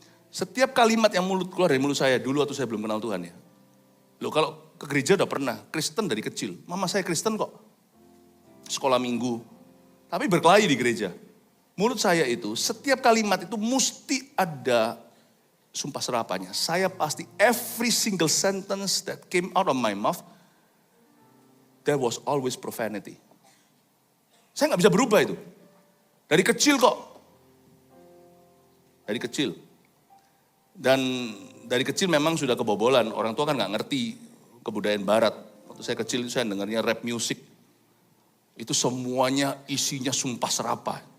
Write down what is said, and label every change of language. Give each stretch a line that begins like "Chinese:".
Indonesian: Setiap kalimat yang keluar dari mulut saya, dulu waktu saya belum kenal Tuhan ya. Loh kalau ke gereja udah pernah, Kristen dari kecil. Mama saya Kristen kok. Sekolah minggu. Tapi berkelahi di gereja. Mulut saya itu, setiap kalimat itu mesti ada sumpah serapannya. Saya pasti,
English: every single sentence that came out of my mouth, there was always profanity.
Indonesian: Saya nggak bisa berubah itu. Dari kecil kok. Dari kecil. Dan dari kecil memang sudah kebobolan. Orang tua kan nggak ngerti kebudayaan barat. Waktu saya kecil itu saya dengarnya rap music. Itu semuanya isinya sumpah serapah.